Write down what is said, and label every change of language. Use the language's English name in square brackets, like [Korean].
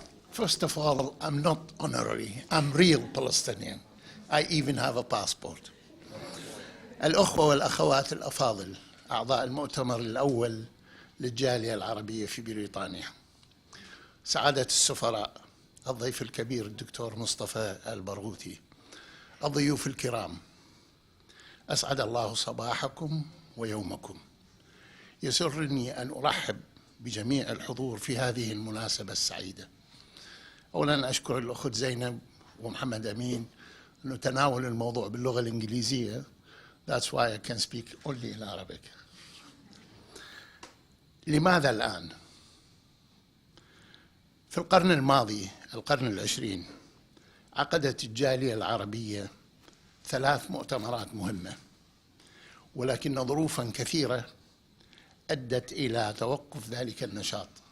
[English] First of all, I'm not honorary, I'm real Palestinian. I even have a passport. [Arabic] الأخوة والأخوات الأفاضل، أعضاء المؤتمر الأول للجالية العربية في بريطانيا، سعادة السفراء، الضيف الكبير الدكتور مصطفى البرغوثي، الضيوف الكرام، أسعد الله صباحكم ويومكم. يسرني أن أرحب بجميع الحضور في هذه المناسبة السعيدة. أولاً أشكر الأخت زينب ومحمد أمين أنه تناول الموضوع باللغة الإنجليزية. [English] That's why I can speak only in Arabic. [Arabic] لماذا الآن؟ في القرن الماضي، القرن العشرين، عقدت الجالية العربية 3 مؤتمرات مهمة، ولكن ظروفاً كثيرة أدت إلى توقف ذلك النشاط.